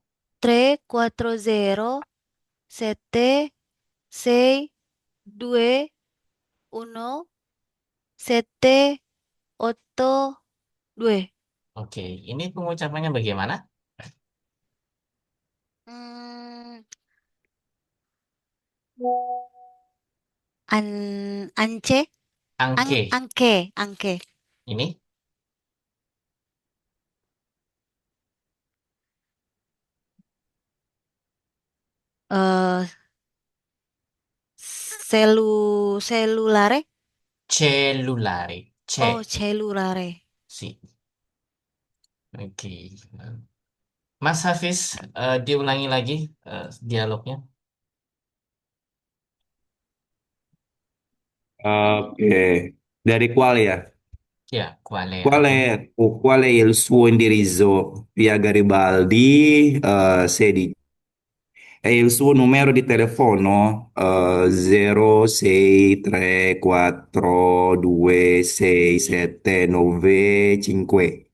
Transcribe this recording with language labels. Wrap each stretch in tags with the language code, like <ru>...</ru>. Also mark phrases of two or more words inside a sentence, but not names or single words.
<it>3 4 0 7 6 2 1 7 8 2.</it> <id>Oke, ini pengucapannya bagaimana? Hmm, ance, Angke. angke. Ini.</id> <it>Eh, cellulare? Cellulare. Oh, cellulare. Si.</it> <id>Oke. Mas Hafiz, diulangi lagi dialognya. Oke, dari qual ya? Ya,</id> <it>quale Qual</it> <id>atau</id> <it>è, o qual è il suo indirizzo? Via Garibaldi, 16. E il suo numero di telefono? 0634267995.</it>